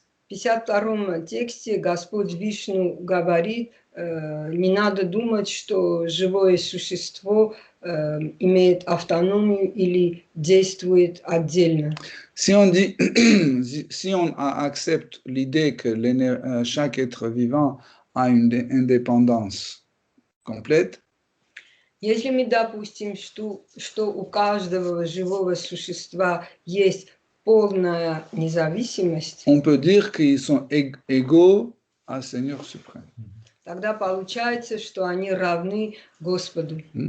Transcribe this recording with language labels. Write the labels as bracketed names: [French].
[Russian] В 52-м тексте Господь Вишну говорит, не надо думать, что живое существо имеет автономию или действует отдельно. [French] Si on dit, si on accepte l'idée que chaque être vivant a une indépendance complète, [Russian] Если мы допустим, что у каждого живого существа есть полная независимость, [French] on peut dire qu'ils sont égaux à Seigneur suprême. [Russian] тогда получается, что они равны Господу.